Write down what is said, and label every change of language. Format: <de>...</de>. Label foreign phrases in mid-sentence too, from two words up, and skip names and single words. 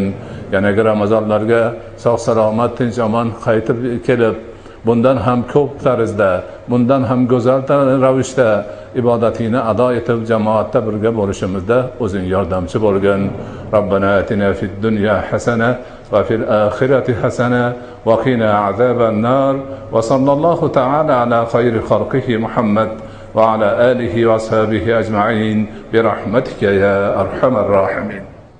<uz>Yanagi Ramazonlarga sog' salomat, tinch omon qaytib kelib, bundan ham ko'p tarzda, bundan ham go'zal ravishda ibodatingni ado etib jamoatda birga bo'lishimizda o'zing yordamchi bo'lgin.</uz> <ar>ربنا آتنا في الدنيا حسنة وفي الآخرة حسنة وقنا عذاب النار وصلى الله تعالى على خير خلقه محمد وعلى آله وأصحابه أجمعين برحمتك يا أرحم الراحمين.</ar>